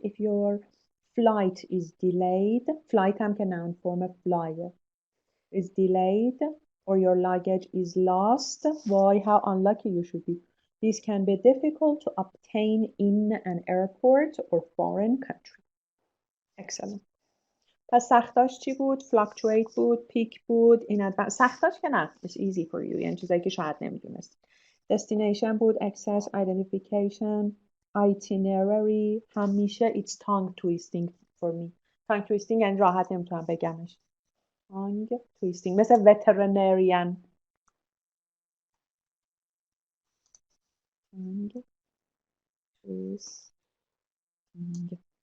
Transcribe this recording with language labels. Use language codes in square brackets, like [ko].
[en] If your flight is delayed, flight هم که noun form flyer is delayed or your luggage is lost, why how unlucky you should be. This can be difficult to obtain in an airport or foreign country. Excellent. [fa] پس سختاش چی بود؟ fluctuate بود، peak بود، in advance. سختاش که نه. [en] It's easy for you. [fa] یعنی چیزایی که شاید نمیدونست. [en] Destination بود access identification itinerary همیشه it's tongue twisting for me tongue twisting [fa] یعنی راحت نمیتونم بگمش [en] tongue twisting مثل veterinarian tongue twisting